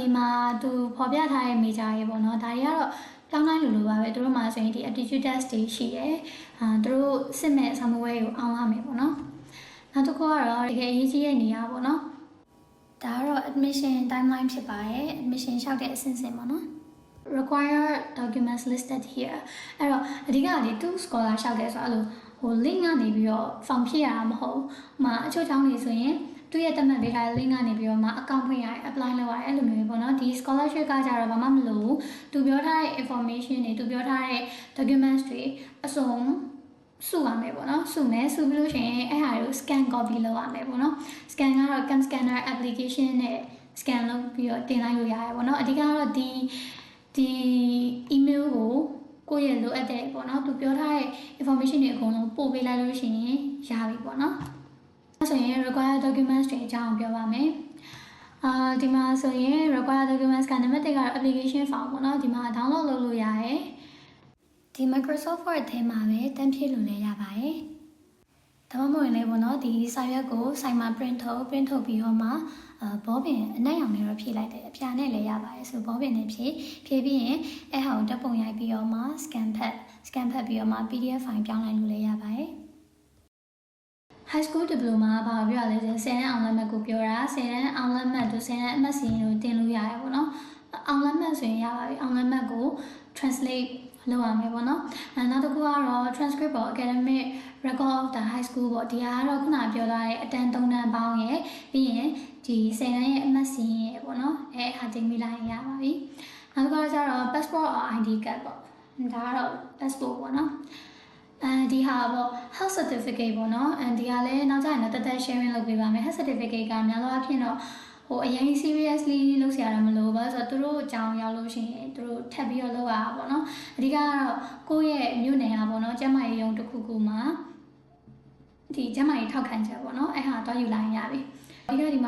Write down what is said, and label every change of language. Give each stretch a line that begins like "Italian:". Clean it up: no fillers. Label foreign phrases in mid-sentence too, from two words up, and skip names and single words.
Burmese: မှာသူဖော်ပြထားတဲ့ major တွေပေါ့နော်ဒါတွေကတော့တောင်းတိုင်းလိုပါပဲသူတို့မှာဆိုရင်ဒီ aptitude test တွေရှိတယ်သူတို့စစ်မဲ့ samuel ကိုအောင်ရမယ်ပေါ့နော်နောက်တစ်ခုကတော့တကယ်အရေးကြီး တဲ့နေရာပေါ့နော်ဒါကတော့
English: admission timeline
Burmese: ဖြစ်ပါတယ် admission လျှောက်တဲ့အဆင့်ဆင့်ပေါ့နော်
English: required documents listed here
Burmese: အဲ့တော့အဓိကကဒီသူ scholar လျှောက်တယ်ဆိုတော့အဲ့ လိုဟို link ကနေပြီးတော့ form ဖြည့်ရတာမဟုတ်။မှာအချို့ကျောင်းတွေဆိုရင်သူ့ရဲ့တက်မှတ်ပေးထားတဲ့ link ကနေပြီးတော့မှ account ဖွင့်ရတယ် apply လုပ်ရတယ်အဲ့လိုမျိုးပေါ့နော်။ဒီ scholarship ကကြတော့ဘာမှမလိုဘူး။သူပြောထားတဲ့ information တွေသူပြောထားတဲ့ documents တွေအစုံစုရမယ်ပေါ့နော်။စုမယ်စုပြီးလို့ရှိရင်အဲ့ဟာကို
English: scan copy
Burmese: လုပ်ရမယ်ပေါ့နော်။ scan ကတော့
English: cam scanner application
Burmese: နဲ့ scan လုပ်ပြီးတော့တင်လိုက်လို့ရတယ်ပေါ့နော်။အဓိကတော့ဒီ email ကိုယ့်ရဲ့လိုအပ်တဲ့ပေါ့နော်သူပြောထားတဲ့ information တွေအကုန်လုံးပို့ပေးလိုက်လို့ရှိရင်ရပြီပေါ့နော်အဲဆိုရင်
English: required documents
Burmese: တွေအကြောင်းပြောပါမယ်ဒီမှာဆိုရင်
English: required documents
Burmese: ကနံပါတ်1ကတော့
English: application form
Burmese: ပေါ့နော်ဒီမှာ download လုပ်လို့ရတယ်ဒီ Microsoft Word ထဲမှာပဲတန်းဖြည့်လို့လည်းရပါတယ်ဒါမှမဟုတ်ရင်လည်းပေါ့နော်ဒီစာရွက်ကိုဆိုင်မှာ print ထုတ်ပြီးတော့မှဘောပင်အနက်ရောင်နဲ့တော့ဖြည့်လိုက်တယ်အပြာနဲ့လည်းရပါတယ်ဆိုဘောပင်နဲ့ဖြည့်ပြီးရင်အဲ့ဟာကိုဓာတ်ပုံရိုက်ပြီးတော့မှ scan scan ဖတ်ပြီးတော့မှ
English: PDF file
Burmese: ပြောင်းလိုက်လို့လည်းရပါတယ်
English: high school
Burmese: diploma ဘာပြောရလဲဆို10တန်းအောင်လက်မှတ်ကိုပြောတာ10တန်းအောင်လက်မှတ်တို့10တန်းအမှတ်စီရင်တို့တင်လို့ရတယ်ပေါ့နော်အောင်လက်မှတ်ဆိုရင်ရပါပြီအောင်လက်မှတ်ကို translate လုပ်ရမယ်ပေါ့နော်နောက်တစ်ခုကတော့ transcript ပေါ့
English: academic record of the high school
Burmese: ပေါ့ဒီဟာကတော့ခုနပြောထားတဲ့အတန်း3တန်းပေါင်းရယ်ပြီးရင်ဒီ10တန်းရဲ့အမှတ်စီရင်ရယ်ပေါ့နော် ဟာတင်မိလိုက်ရပါပြီနောက်တစ်ခုကျတော့
English: passport or ID card
Burmese: ပေါ့ဒါကတော့ passport ပေါ့နော်ဒီဟာပေါ့
English: health certificate
Burmese: ပေါ့နော်ဒီဟာလည်းနောက်ကျရင်တော့တက်တက် sharing လုပ်ပေးပါမယ်
English: health certificate
Burmese: ကများသောအားဖြင့်တော့အရင် seriously လုပ်စရာတော့မလိုပါဆိုတော့သူတို့အကြော င်းရောက်လို့ရှိရင်သူတို့ထပ်ပြီးတော့လုပ်ရတာပေါ့နော်အဓိကကတော့ကိုယ့်ရဲ့မြို့နယ်ဟာပေါ့နော်ကျန်းမာရေးရုံးတစ်ခုခုမှာဒီကျန်းမာရေးထောက်ခံချက်ပေါ့နော်အဲ့ဟာတော့ယူလာရင်ရပြီအဓိကဒီမှာ